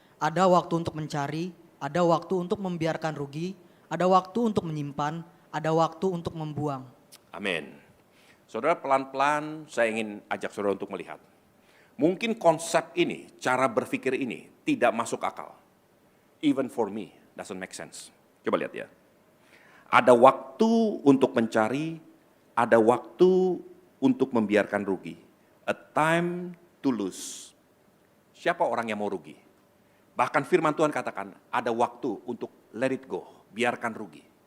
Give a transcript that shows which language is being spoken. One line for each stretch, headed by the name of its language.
Indonesian: Ada waktu untuk mencari, ada waktu untuk membiarkan rugi, ada waktu untuk menyimpan, ada waktu untuk membuang. Amin. Saudara, pelan-pelan saya ingin ajak saudara untuk melihat. Mungkin konsep ini, cara berpikir ini tidak masuk akal.
English: Even for me, doesn't make sense.
Indonesian: Coba lihat ya. Ada waktu untuk mencari, ada waktu untuk membiarkan rugi.
English: A time to lose.
Indonesian: Siapa orang yang mau rugi? Bahkan firman Tuhan katakan, ada waktu untuk
English: let it go,
Indonesian: biarkan rugi.